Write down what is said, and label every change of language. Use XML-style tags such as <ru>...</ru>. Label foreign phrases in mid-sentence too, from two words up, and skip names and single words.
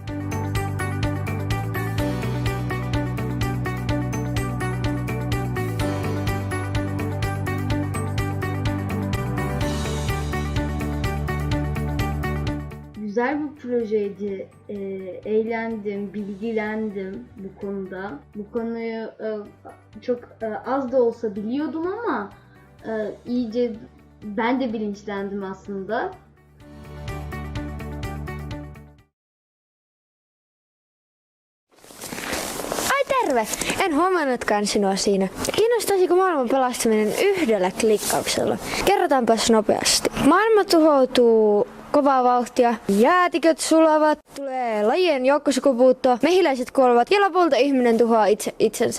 <tr>Güzel bir projeydi. Eğlendim, bilgilendim bu konuda. Bu konuyu çok az da olsa biliyordum ama iyice ben de bilinçlendim aslında.</tr> <fi>Ai terve! En huomannutkaan sinua siinä. Kiinnostaisiko maailman pelastaminen yhdellä klikkauksella? Kerrotaanpas nopeasti. Maailma tuhoutuu kovaa vauhtia, jäätiköt sulavat, tulee lajien joukkosukupuutto, mehiläiset kuolevat ja lopulta ihminen tuhoaa itsensä.</fi>